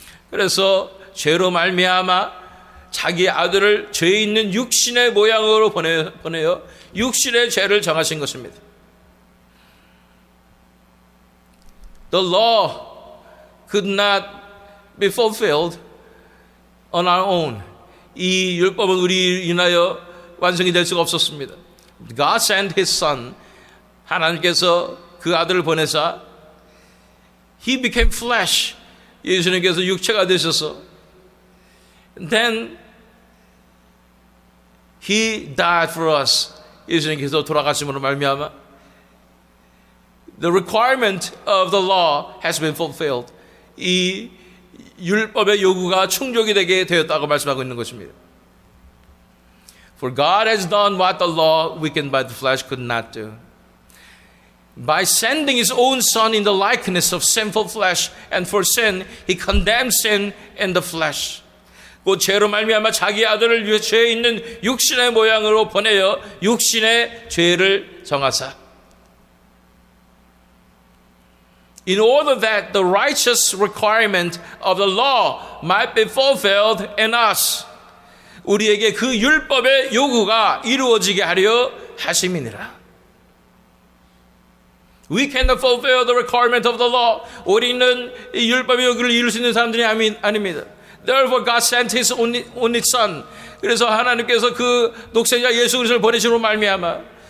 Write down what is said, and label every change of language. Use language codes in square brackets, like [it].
[ko] 그래서 죄로 말미암아 자기 아들을 죄 있는 육신의 모양으로 보내어 육신의 죄를 정하신 것입니다. [en] The law could not be fulfilled on our own. [ko] 이 율법은 우리 인하여 완성이 될 수가 없었습니다. [en] God sent his son. [ko] 하나님께서 그 아들을 보내사 [en] he became flesh. [ko] 예수님께서 육체가 되셔서 [en] then he died for us. [ko] 예수님께서 돌아가심으로 말미암아 [en] the requirement of the law has been fulfilled. [ko] 이 율법의 요구가 충족이 되게 되었다고 말씀하고 있는 것입니다. [en] For God has done what the law weakened by the flesh could not do. By sending his own son in the likeness of sinful flesh and for sin, he condemned sin in the flesh. [ko] 그 죄로 말미암아 자기 아들을 위해 죄 있는 육신의 모양으로 보내어 육신의 죄를 정하사. [en] In order that the righteous requirement of the law might be fulfilled in us. [ko] 우리에게 그 율법의 요구가 이루어지게 하려 하심이니라. [en] We cannot fulfill the requirement of the law. [ko] 우리는 이 율법의 요구를 이룰 수 있는 사람들이 아닙니다. [en] Therefore God sent his only son. [ko] 그래서 하나님께서 그 독생자 예수 그리스도를 보내심으로 말미암아